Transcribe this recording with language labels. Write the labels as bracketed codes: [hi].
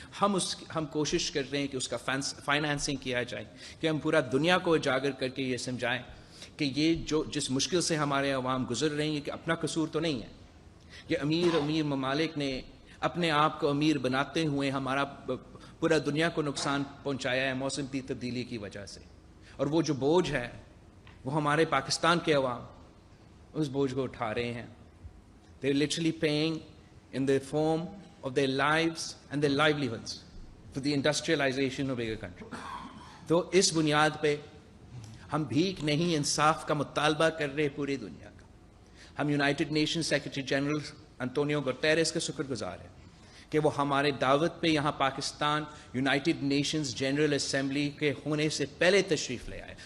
[ur] ہم کوشش کر رہے ہیں کہ اس کا فائنانسنگ کیا جائے، کہ ہم پورا دنیا کو اجاگر کر کے یہ سمجھائیں کہ یہ جس مشکل سے ہمارے عوام گزر رہے ہیں کہ اپنا قصور تو نہیں ہے. یہ امیر ممالک نے اپنے آپ کو امیر بناتے ہوئے ہمارا پورا دنیا کو نقصان پہنچایا ہے موسم کی تبدیلی کی وجہ سے. اور وہ جو بوجھ ہے وہ ہمارے پاکستان کے عوام اس بوجھ کو اٹھا رہے ہیں. [en] They're literally paying in the form of their lives and their livelihoods for the industrialization of bigger country. [ur] تو اس بنیاد پہ ہم بھیک نہیں، انصاف کا مطالبہ کر رہے پوری دنیا کا. ہم United nation secretary general انطونیو Guterres کا شکر گزار ہیں کہ وہ ہمارے دعوت پہ یہاں Pakistan United nations general assembly کے ہونے سے پہلے تشریف لے آئے.